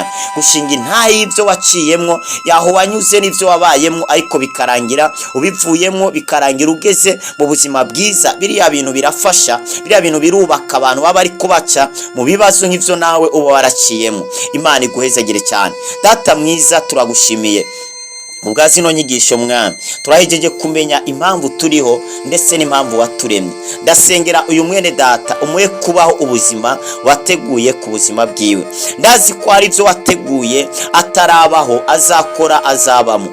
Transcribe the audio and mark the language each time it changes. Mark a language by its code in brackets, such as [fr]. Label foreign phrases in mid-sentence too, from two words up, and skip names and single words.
[rn] Gushinga intahe y'ivyo waciyemwo, yaho wanyuze n'ivyo wabayemwo, ariko bikarangira ubivuyemwo, bikarangira ugeze mu buzima bwiza. Biriya bintu birafasha, biriya bintu birubaka abantu baba ariko baca mu bibazo nk'ivyo nawe uba waraciyemwo. Imana iguhezagire cyane. Data mwiza, turagushimiye ubwazi no nyigisho mwami. Turahejeje kumenya impamvu turiho ndetse n'impamvu waturemye. Ndasengera uyu mwene data umuye kubaho ubuzima wateguye ku buzima bwiwe. Ndazi ko ari byo wateguye atarabaho azakora azabamo.